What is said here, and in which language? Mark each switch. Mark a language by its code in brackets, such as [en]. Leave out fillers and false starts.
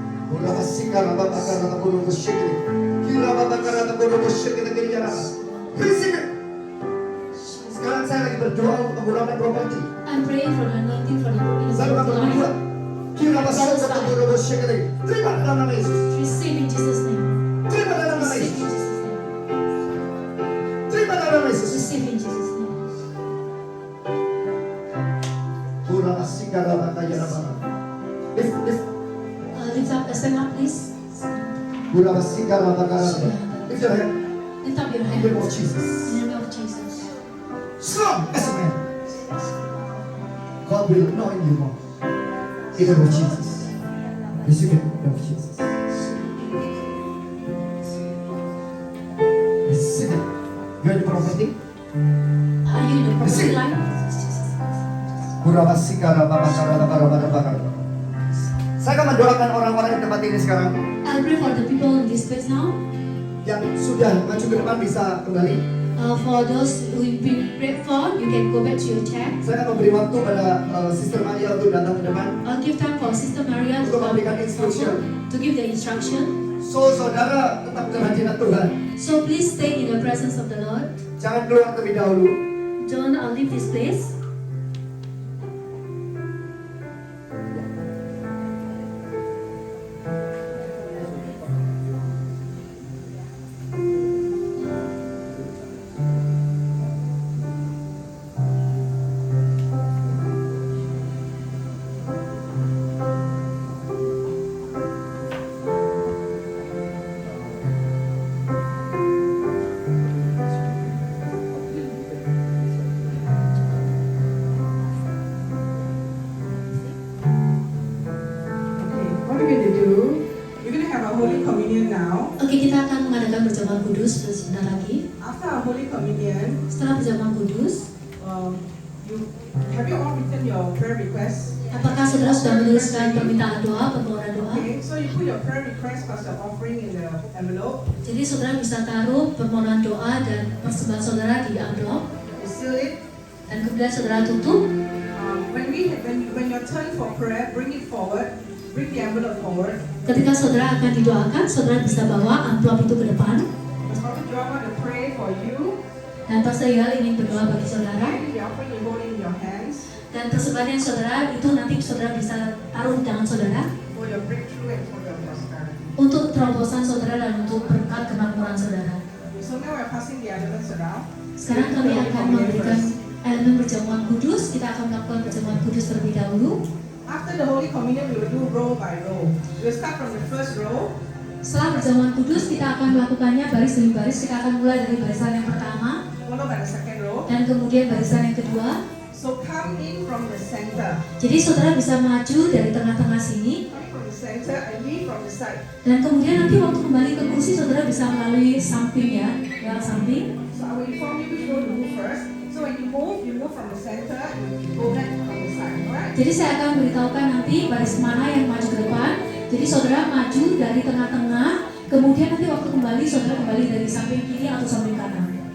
[en] Burabasika rababakara daburu shikiri. Kirababakara daburu shikiri kiriyara. Receive it. [id] Sekarang saya lagi berdoa untuk pengurapan properti. [en] I'm praying for the anointing for the [id] Saya akan [en] property [id] berdoa. [en] line. Kirabasika daburu shikiri. [id] Terima dalam nama Yesus. [en] Receive in Jesus' name. [id] Terima dalam nama [en] Receive in [id] Yesus. [en] Jesus' name. [id] Terima dalam nama Yesus. [en] Receive in Jesus' name. Burabasika rababakara dabarabarabakara. Lift. Lift up, stand up, please. Burabasika rababakara dabarabarabakara. Lift your hand. Lift up your In hand. the name of Jesus. In the name of Jesus. Strong as a man. God will anoint you more. In the name of Jesus. Receive it in the name of Jesus. Receive it. You're in the property. Are you in the property Receive. line? Burabasika rababakara dabarabarabakara. [id] Saya akan mendoakan orang-orang di tempat ini sekarang [en] I'll pray for the people in this place now. [id] yang sudah maju ke depan bisa kembali. [en] For those who've been prayed for, you can go back to your chair. [id] Saya akan memberi waktu pada Sister Maria untuk datang ke depan [en] I'll give time for Sister Maria [id] untuk memberikan instruction. [en] to give the instruction. [id] So saudara tetap dalam hadirat Tuhan. [en] So please stay in the presence of the Lord. [id] Jangan keluar terlebih dahulu. [en] Don't leave this place. What we're going to do, we're going to have a Holy Communion now. [id] Oke, kita akan mengadakan perjamuan kudus sebentar lagi. [en] After our Holy Communion, [id] Setelah perjamuan kudus, [en] have you all written your prayer requests? [id] apakah saudara sudah menuliskan permintaan doa, permohonan doa? [en] Okay, so you put your prayer request plus your offering in the envelope. [id] Jadi saudara bisa taruh permohonan doa dan persembahan saudara di amplop, [en] You seal it. [id] dan kemudian saudara tutup. [en] When your turn for prayer, bring it forward. Bring the envelope forward. [id] Ketika saudara akan didoakan, saudara bisa bawa amplop itu ke depan. [en] Pastor Joel want to pray for you. [id] Dan Pastor Yal ingin berdoa bagi saudara. [en] And the offering you hold in your hands [id] Dan persembahan saudara itu nanti saudara bisa taruh di tangan saudara [en] for your breakthrough and for your prosperity. [id] untuk terobosan saudara dan untuk berkat kemakmuran saudara. [en] So now we're passing the elements around. [id] Sekarang kami akan memberikan elemen perjamuan kudus. Kita akan melakukan perjamuan kudus terlebih dahulu. [en] After the Holy Communion, we will do row by row. We'll start from the first row. [id] Setelah perjamuan kudus, kita akan melakukannya baris demi baris. Kita akan mulai dari barisan yang pertama, [en] Followed by the second row. [id] dan kemudian barisan yang kedua. [en] So come in from the center. [id] Jadi saudara bisa maju dari tengah-tengah sini, [en] Come from the center and leave from the side. [id] dan kemudian nanti waktu kembali ke kursi saudara bisa melalui samping ya, lewat samping. [en] So I will inform you which row to move first. So when you move from the center and you go back from the side. Alright? [id] Jadi saya akan beritahukan nanti baris mana yang maju ke depan. Jadi saudara maju dari tengah-tengah, kemudian nanti waktu kembali saudara kembali dari samping kiri atau samping kanan.